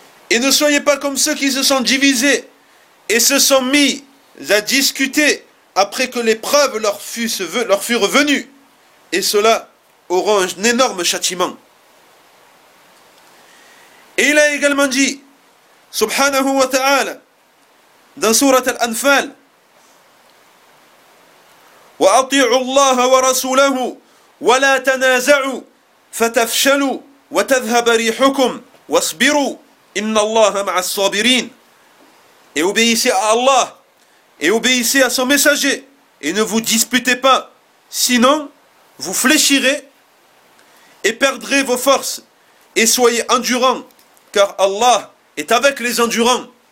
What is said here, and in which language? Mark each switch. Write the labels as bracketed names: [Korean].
[French] Et ne soyez pas comme ceux qui se sont divisés et se sont mis à discuter après que les preuves leur furent venues, et cela auront un énorme châtiment. Et il a également dit, subhanahu wa ta'ala, dans sourate Al-Anfal, [Arabic] وأطيعوا الله ورسوله ولا تنازعوا فتفشلوا وتذهب ريحكم واصبروا إن الله مع الصابرين. [French] Et obéissez à Allah et obéissez à son messager et ne vous disputez pas, sinon vous fléchirez et perdrez vos forces, et soyez endurants, car Allah est avec les endurants.